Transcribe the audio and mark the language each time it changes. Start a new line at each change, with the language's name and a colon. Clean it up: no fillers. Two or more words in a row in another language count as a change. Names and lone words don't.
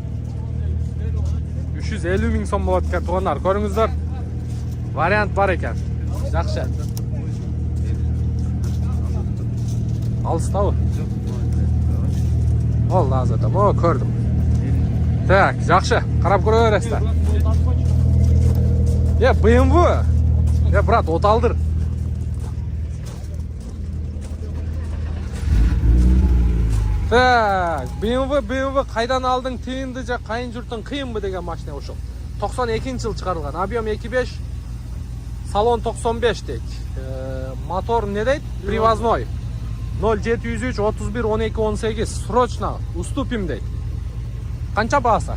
Kyrgyz: 350 миң сом болот экен туугандар. Көрүңүздөр. Вариант бар экен. Жакшы. Алыстабы? Ол азат, көрдүм. Так, жакшы. Карап көрө бересиздер. BMW. Брат, оталдыр. Так, BMW кайдан алдың, тыйынды же кайын журттун кыйынбы деген машина ушул. 92-жыл чыгарылган. Объем 2.5, салон 95 дейт. Мотор не дейт? Привозной. 0703 31 12 18.
Russian: Срочно уступим
Kyrgyz: дейт. Канча баасы?